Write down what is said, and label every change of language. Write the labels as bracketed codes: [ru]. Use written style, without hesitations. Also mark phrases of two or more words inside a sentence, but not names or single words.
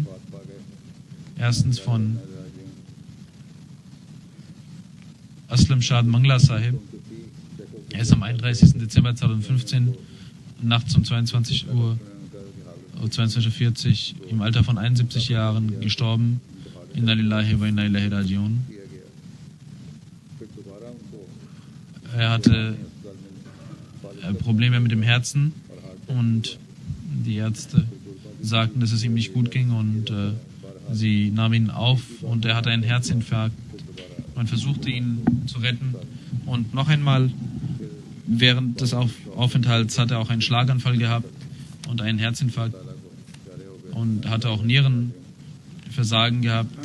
[de] Erstens von Aslam Shad Mangla Sahib. Er ist am 31. Dezember 2015 nachts um 22:40 Uhr im Alter von 71 Jahren gestorben. [ar] إنا لله وإنا إليه راجعون. [de] Er hatte Probleme mit dem Herzen und die Ärzte sagten, dass es ihm nicht gut ging, und sie nahmen ihn auf und er hatte einen Herzinfarkt. Man versuchte ihn zu retten, und noch einmal während des Aufenthalts hat er auch einen Schlaganfall gehabt und einen Herzinfarkt und hatte auch Nierenversagen gehabt.